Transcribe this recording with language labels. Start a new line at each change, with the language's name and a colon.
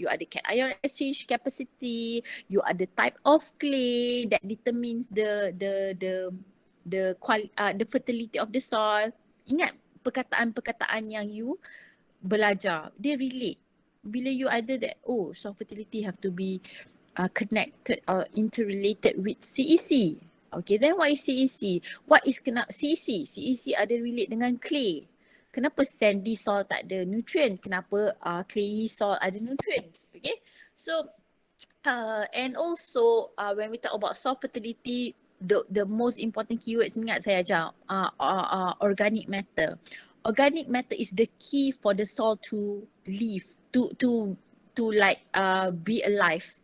English: You are the cation exchange capacity. You are the type of clay that determines the fertility of the soil.
Malay: Ingat perkataan-perkataan yang you belajar, dia relate. Bila
English: you
Malay: ada
English: that, oh, soil fertility have to be connected or interrelated with CEC. Okay, then what is CEC? What is CEC?
Malay: CEC ada relate dengan clay. Kenapa sandy soil tak ada nutrient? Kenapa clayy soil ada nutrients?
English: Okay, so and also when we talk about soil fertility, the most important keywords,
Malay: ingat saya ajar,
English: organic matter. Organic matter is the key for the soil to live, to like be alive.